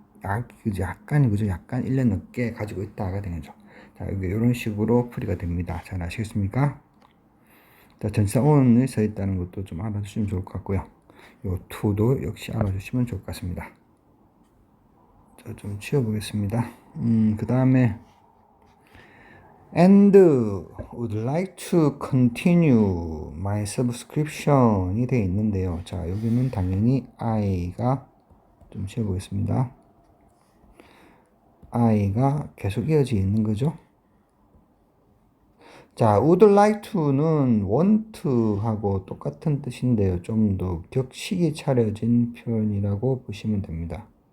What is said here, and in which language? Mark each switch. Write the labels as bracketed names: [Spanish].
[Korean] 약간 1년 넘게 가지고 있다가 되는 거죠. 자, 이런 식으로 풀이가 됩니다. 잘 아시겠습니까? 자, 전치사 on이 써 있다는 것도 좀 알아주시면 좋을 것 같고요. 요 to도 역시 알아주시면 좋을 것 같습니다. 자, 좀 치워보겠습니다. 그 다음에 [English] and would like to continue my subscription이 되어 있는데요. [Korean] 자, 여기는 당연히 I가 좀 치워보겠습니다. I가 계속 이어져 있는 거죠. 자, [English] would like to [Korean] 는 want 하고 똑같은 뜻인데요. 좀 더 격식이 차려진 표현이라고 보시면 됩니다.